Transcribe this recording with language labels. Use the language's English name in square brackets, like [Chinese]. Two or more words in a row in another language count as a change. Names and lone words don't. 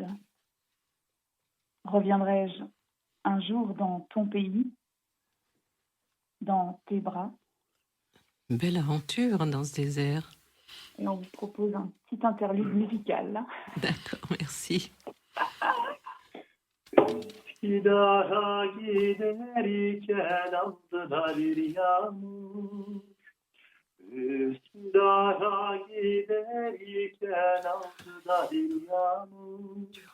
[French] Reviendrai-je un jour dans ton pays, dans tes bras? Belle aventure dans ce désert. Et on vous propose un petit interlude musical. D'accord, merci. [Turkish] Üsküdar'a giderken aldılar yağmur. Üsküdar'a giderken aldılar yağmur.